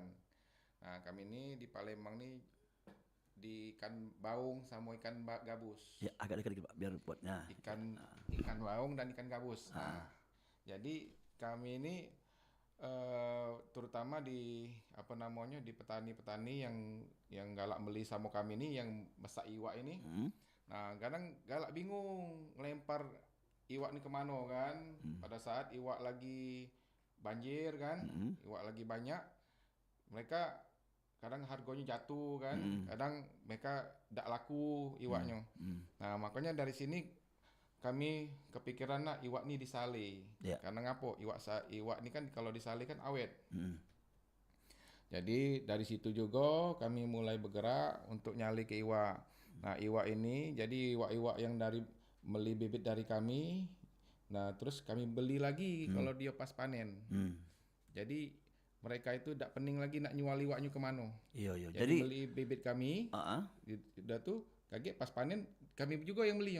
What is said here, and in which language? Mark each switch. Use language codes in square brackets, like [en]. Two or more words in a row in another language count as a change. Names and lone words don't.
[id] Nah, kami ini di Palembang nih di ikan baung sama ikan gabus. Ya, agak dekat dikit Pak, biar buatnya. Ikan baung dan ikan gabus. Nah, jadi kami ini terutama di apa namanya di petani-petani yang galak beli sama kami ini yang masak iwak ini. Nah, kadang galak bingung ngelempar iwak ini kemana kan. Pada saat iwak lagi banjir kan, iwak lagi banyak, mereka kadang harganya jatuh kan, kadang mereka tidak laku iwaknya. Nah, makanya dari sini kami kepikiran nak iwak ni disale. Ya. [mui] Karena ngapo? [id] Iwak ni kan kalau disale kan awet. Jadi dari situ juga kami mulai bergerak untuk nyali ke iwak. Nah, iwak ini jadi iwak-iwak yang dari beli bibit dari kami Nah, terus kami beli lagi kalau dia pas panen. Jadi mereka itu tidak pening lagi nak nyual iwaknya kemana. Iya, iya. Jadi beli bibit kami, udah tuh kaget pas panen kami juga yang beli.